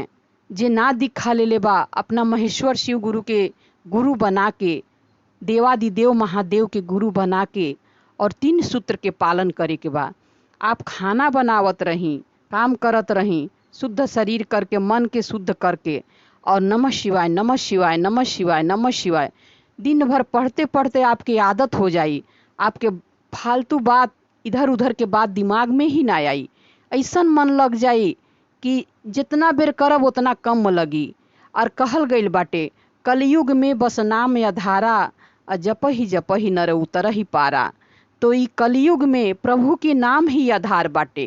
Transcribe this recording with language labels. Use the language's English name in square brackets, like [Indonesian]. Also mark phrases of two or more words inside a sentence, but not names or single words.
[Bhojpuri] जे ना दीक्षा ले ले बा, अपना महेश्वर शिव गुरु के गुरु बना के, देवादिदेव महादेव के गुरु बना के, और 3 सूत्र के पालन करे के बा। आप खाना बनावत रही, काम करत रही, शुद्ध शरीर करके, मन के शुद्ध करके, और [Sanskrit] नमः शिवाय नमः शिवाय नमः शिवाय [Bhojpuri] नमः शिवाय दिन भर पढ़ते पढ़ते आपकी आदत हो जाई। आपके फालतू बात, इधर उधर के बात दिमाग में ही ना आई। ऐसा मन लग जाई कि जितना बेर करब उतना कम लगी। और कहल गईल बाटे, [Awadhi] कलयुग में बस नाम आधारा, जप ही नर उतर ही पारा। [Bhojpuri] तो ई कलयुग में प्रभु के नाम ही आधार बाटे।